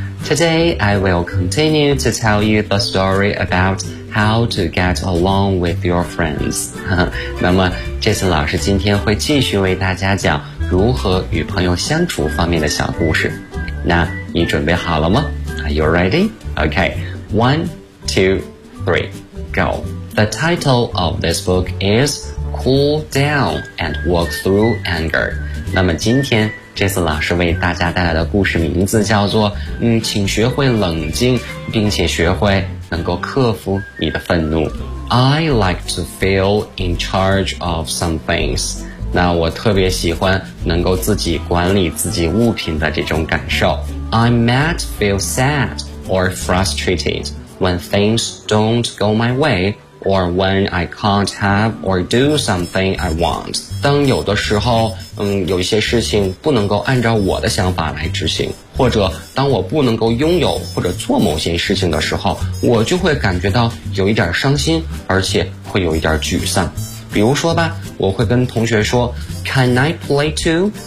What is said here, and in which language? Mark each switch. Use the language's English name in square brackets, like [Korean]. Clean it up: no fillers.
[English] Today, I will continue to tell you the story about how to get along with your friends. [Chinese] 那么 Jason 老师今天会继续为大家讲如何与朋友相处方面的小故事。那你准备好了吗？ [English] Are you ready? Okay, 1, 2, 3, go. The title of this book is Cool Down and Work Through Anger. [Chinese] 那么今天Jason 老师为大家带来的故事名字叫做请学会冷静，并且学会能够克服你的愤怒。 [English] I like to feel in charge of some things. [Chinese] 那我特别喜欢能够自己管理自己物品的这种感受。 [English] I might feel sad or frustrated when things don't go my way or when I can't have or do something I want. [Chinese] 当有的时候有一些事情不能够按照我的想法来执行，或者当我不能够拥有或者做某些事情的时候，我就会感觉到有一点伤心，而且会有一点沮丧。比如说吧，我会跟同学说 [English] Can I play too?